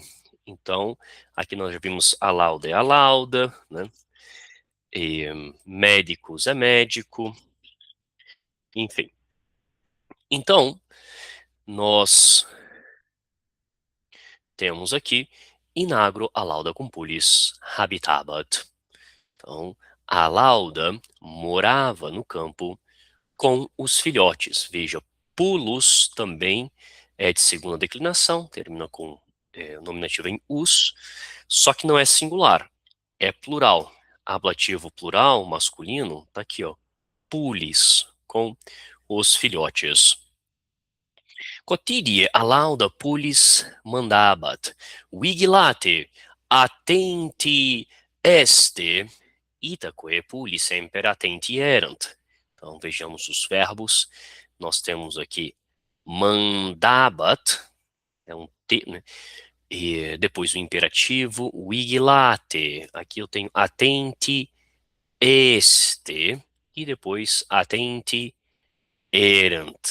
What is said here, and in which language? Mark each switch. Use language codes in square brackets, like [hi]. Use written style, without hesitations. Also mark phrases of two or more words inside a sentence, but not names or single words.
[pt] Então, aqui nós já vimos a lauda é a lauda, né? E, médicos é médico, enfim. Então, nós temos aqui [la] in agro a lauda cumpulis habitabat. [pt] Então, a lauda morava no campo com os filhotes. Veja, pulos também é de segunda declinação, termina com nominativo em us, só que não é singular, é plural. Ablativo plural, masculino, tá aqui, ó, pulis, com os filhotes. [la] Quotidie lauda pulis mandabat, vigilate, attenti este, itaque pulis semper attenti erant. [pt] Então, vejamos os verbos. Nós temos aqui mandabat, é um T, né? E depois o imperativo, vigilate. Aqui eu tenho [la] attenti este, [pt] e depois [la] attenti erant.